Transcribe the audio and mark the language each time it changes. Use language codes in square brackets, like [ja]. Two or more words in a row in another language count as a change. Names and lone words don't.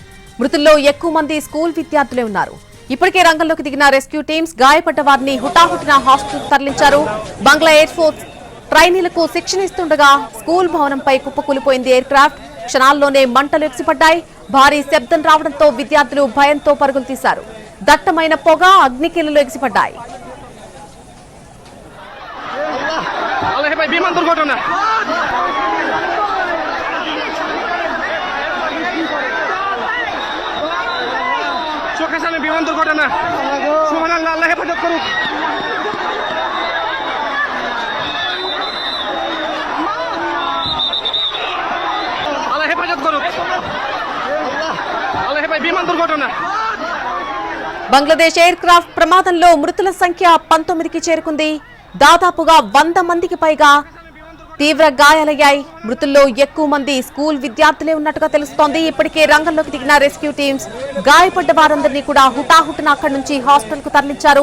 [te] మృతుల్లో ఎక్కువ మంది స్కూల్ విద్యార్థులే ఉన్నారు. ఇప్పటికే రంగంలోకి దిగిన [en] rescue teams [te] గాయపడ్డ వారిని హుటాహుటిన హాస్పిటల్కు తరలించారు. బంగ్లా ఎయిర్ ఫోర్స్ ట్రైనీలకు శిక్షణ ఇస్తుండగా స్కూల్ భవనంపై కుప్పకూలిపోయింది [en] air craft. [te] క్షణాల్లోనే మంటలు ఎగిసిపడ్డాయి. భారీ శబ్దం రావడంతో విద్యార్థులు భయంతో పరుగులు తీశారు. దట్టమైన పొగ, అగ్నికీలలు ఎగిసిపడ్డాయి. [bn] বিমান দুর্ঘটনা সুবহানাল্লাহ, আল্লাহ হেফাজত করুক। আল্লাহ হেফাজত করুক। আল্লাহ হেফাজত বিমান দুর্ঘটনা। [te] బంగ్లాదేశ్ [en] air craft [te] ప్రమాదంలో మృతుల సంఖ్య 19కి చేరుకుంది. దాదాపుగా 100 మందికి పైగా తీవ్ర గాయాలయ్యాయి. మృతుల్లో ఎక్కువ మంది స్కూల్ విద్యార్థులే ఉన్నట్టుగా తెలుస్తోంది. ఇప్పటికే రంగంలోకి దిగిన [en] rescue teams [te] గాయపడ్డ వారందరినీ కూడా హుటాహుటిన అక్కడి నుంచి హాస్పిటల్ కు తరలించారు.